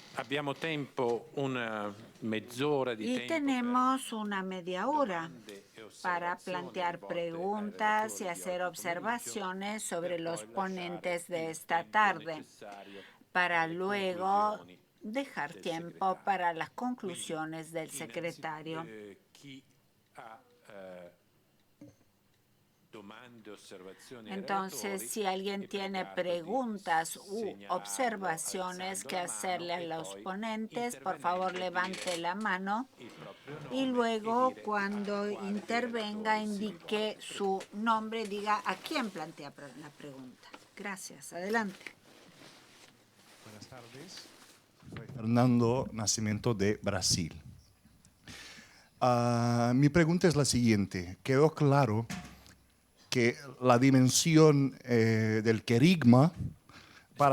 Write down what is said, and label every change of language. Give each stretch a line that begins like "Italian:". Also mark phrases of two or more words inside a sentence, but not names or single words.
Italian: Abbiamo tempo, una mezz'ora di
Spanish: Y
Italian: tempo
Spanish: tenemos una media hora
Italian: domande e
Spanish: para
Italian: osservazioni
Spanish: plantear
Italian: rivolte ai
Spanish: preguntas y
Italian: relatori di
Spanish: hacer
Italian: oggi
Spanish: observaciones sobre
Italian: per
Spanish: los
Italian: poi lasciare
Spanish: ponentes de
Italian: il
Spanish: esta
Italian: tempo
Spanish: tarde,
Italian: necessario
Spanish: para
Italian: alle
Spanish: luego
Italian: conclusioni
Spanish: dejar
Italian: del
Spanish: tiempo
Italian: segretario.
Spanish: para las
Italian: Quindi,
Spanish: conclusiones del secretario.
Italian: chi ha domande, osservazioni ai
Spanish: Entonces,
Italian: relatori
Spanish: si alguien
Italian: è
Spanish: tiene
Italian: pregato di
Spanish: preguntas u
Italian: segnalarlo
Spanish: observaciones
Italian: alzando
Spanish: que
Italian: la mano
Spanish: hacerle a
Italian: e
Spanish: los
Italian: poi
Spanish: ponentes, por favor
Italian: intervenendo
Spanish: levante
Italian: dire
Spanish: la mano
Italian: il proprio
Spanish: y
Italian: nome e
Spanish: luego
Italian: dire
Spanish: cuando
Italian: a quale dei
Spanish: intervenga
Italian: relatori si
Spanish: indique
Italian: rivolge.
Spanish: su nombre, diga a quién plantea la pregunta. Gracias. Adelante. Buenas tardes. Soy Fernando Nascimento de Brasil. Mi pregunta es la siguiente. Quedó claro que la dimensión del querigma, para